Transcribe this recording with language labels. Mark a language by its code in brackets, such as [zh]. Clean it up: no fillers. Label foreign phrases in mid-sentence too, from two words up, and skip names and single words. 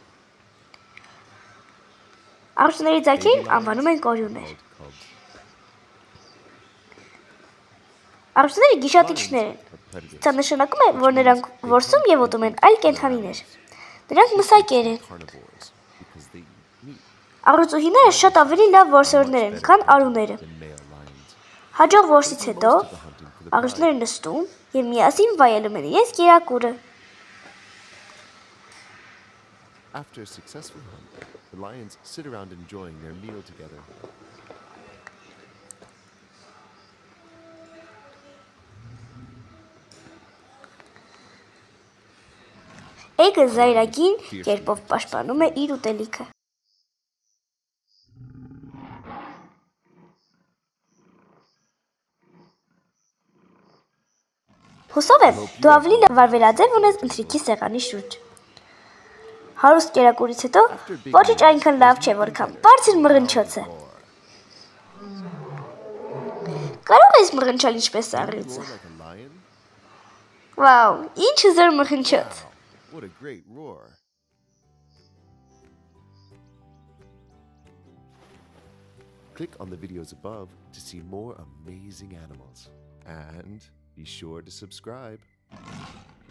[hy] Առյուծների ձագերին անվանում են կորյուններ։ Առյուծները գիշատիչներ են։ Սա նշանակում է, որ նրանք որսում և ուտում են այլ կենդանիներ։ Նրանք մսակեր են։ Առյուծուհիները շատ ավելի լավ որսորդներ են, քան արուները։ Հաջող որսից հետո առյուծները նստում և միասին վայելում են իրենց կերակուրը։ [en] After a successful hunt, the lions sit around enjoying their meal together. [hy] Էգը զայրագին կերպով պաշտպանում է իր ուտելիքը։ Հուսով եմ, դու ավելի լավ վարվելաձև ունես ընթրիքի սեղանի շուրջ։ Հարուստ կերակուրից հետո ոչինչ այնքան լավ չէ, որքան բարձր մռնչոցը։ Կարող ես մռնչալ ինչպես առյուծը։ Վաու, ինչ հզոր մռնչոց։ [en] What a great roar. Click on the videos above to see more amazing animals. And be sure to subscribe.